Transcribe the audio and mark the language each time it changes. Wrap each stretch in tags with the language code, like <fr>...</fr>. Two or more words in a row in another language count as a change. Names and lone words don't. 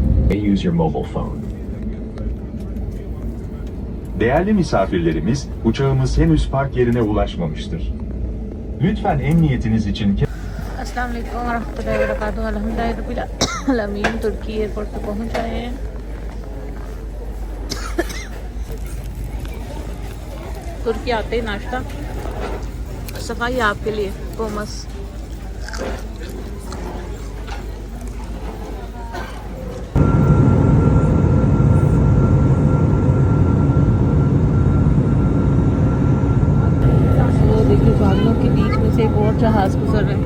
<en>use your mobile phone.</en> <tr>Değerli misafirlerimiz, uçağımız henüz park yerine ulaşmamıştır. Lütfen emniyetiniz için</tr> <ar>السلام عليكم ورحمة الله وبركاته. الحمد لله رب العالمين.</ar> <hi>तुर्की एयरपोर्ट पे पहुंच आए हैं। तुर्की आते ही नाश्ता सफाई आपके लिए पोमस। वो देखिए बादलों के बीच में से एक और जहाज गुजर रहे हैं।</hi>